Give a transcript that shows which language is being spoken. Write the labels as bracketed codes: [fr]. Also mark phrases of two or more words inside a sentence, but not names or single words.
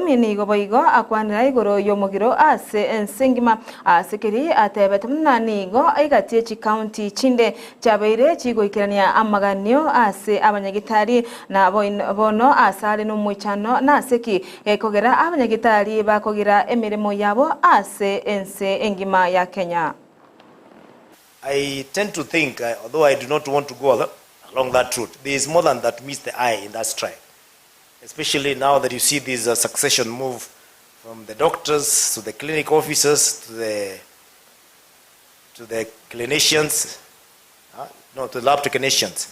[guz] ni goboigo akwanira igoro yomugiro ase ensengima asekeri atebetumna nigo aigatie chi county chinde chabeire chigoikirania amaganio ase abanyagitari na bono asale no mwichano na seki kogera abanyagitari bakogira emirimo yabo ase ense engima ya Kenya. [en] I tend to think, although I do not want to go along that route, there is more than that meets the eye in that strike. Especially now that you see this succession move from the doctors to the clinic officers to the clinicians, to the lab technicians.